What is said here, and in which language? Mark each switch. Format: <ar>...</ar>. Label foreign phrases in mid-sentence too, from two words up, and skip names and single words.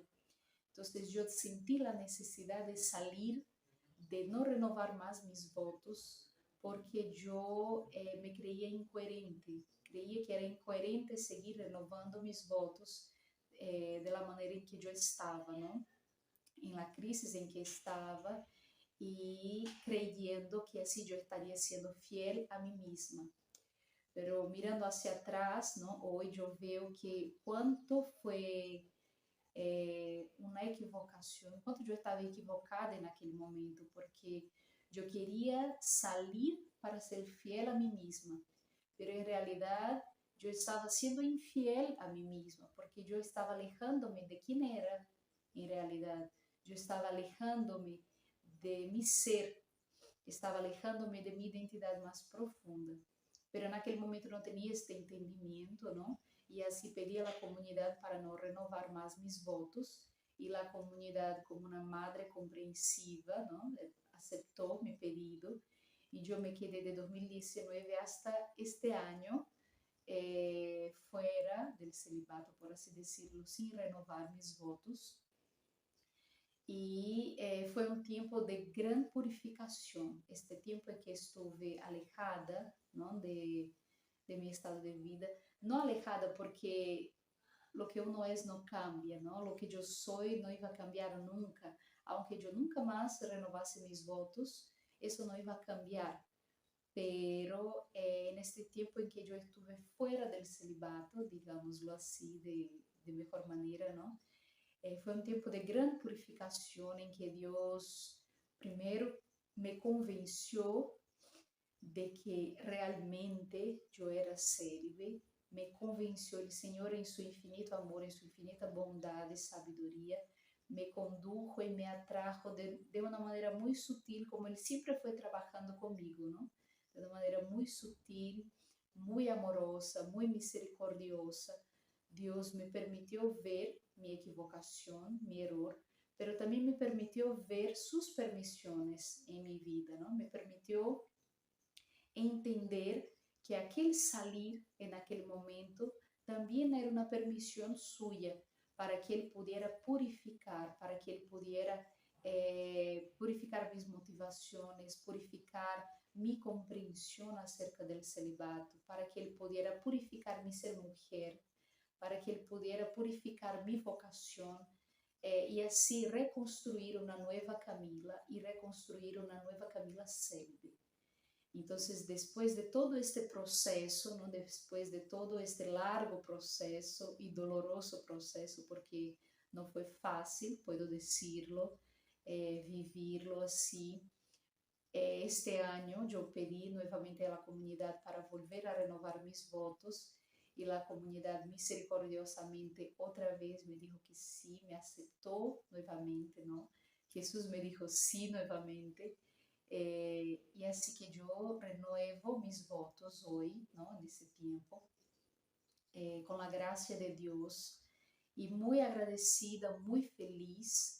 <es>Entonces yo sentí la necesidad de salir, de no renovar más mis votos, porque yo me creía incoherente, creía que era incoherente seguir renovando mis votos de la manera en que yo estaba, ¿no? En la crisis en que estaba y creyendo que así yo estaría siendo fiel a mí misma. Pero mirando hacia atrás, ¿no? Hoy yo veo que cuánto fue</es> <pt>uma equivocação, quanto eu estava equivocada naquele momento, porque eu queria sair para ser fiel a mim mesma, pero em realidade eu estava sendo infiel a mim mesma, porque eu estava alejando-me de quem era em realidade, eu estava alejando-me de</pt> <es>mi ser,</es> <pt>estava alejando-me de minha identidade mais profunda. Pero naquele momento não tinha este entendimento, não? E assim pedi à comunidade para não renovar mais meus votos. E a comunidade, como uma madre compreensiva, não? Aceitou meu pedido. E eu me quedei de 2019 até este ano fora do celibato, por assim decirlo, sem renovar meus votos. E foi um tempo de grande purificação. Este tempo em que estive alejada, não, de meu estado de vida, não alejada porque</pt> <es>lo que uno es no cambia, ¿no? Lo que yo soy no iba a cambiar nunca. Aunque yo nunca más renovase mis votos, eso no iba a cambiar. Pero en este tiempo en que yo estuve fuera del celibato, digámoslo así, de mejor manera, ¿no?</es> <pt>Foi um tempo de grande purificação em que Deus primeiro me convenceu de que realmente eu era sérvia, me convenceu o Senhor em seu infinito amor, em sua infinita bondade e sabedoria, me condujo e me atrajo de uma maneira muito sutil, como Ele sempre foi trabalhando comigo, não? De uma maneira muito sutil, muito amorosa, muito misericordiosa. Deus me permitiu ver minha equivocação, meu erro, pero também me permitiu ver suas permissões em minha vida, não? Me permitiu entender que aquele</pt> <es>salir en</es> <pt>aquele momento também era uma permissão suya para que ele pudesse purificar, para que ele pudesse purificar minhas motivações, purificar minha compreensão acerca do celibato, para que ele pudesse purificar</pt> <es>mi ser</es> <pt>mulher, para que ele pudesse purificar minha vocação e assim reconstruir uma nova Camila e reconstruir uma nova Camila Selby. Então, depois de todo este processo, ¿no? Depois de todo este largo processo e doloroso processo, porque não foi fácil,</pt> <es>puedo decirlo, vivirlo assim.</es> <pt>Este ano eu pedi novamente à comunidade para volver a renovar meus votos e a comunidade misericordiosamente outra vez me dijo que sim, me aceitou novamente, não? Jesus me dijo sim novamente. E assim que eu renovo meus votos hoje, não, nesse tempo, com a graça de Deus, e muito agradecida, muito feliz.</pt>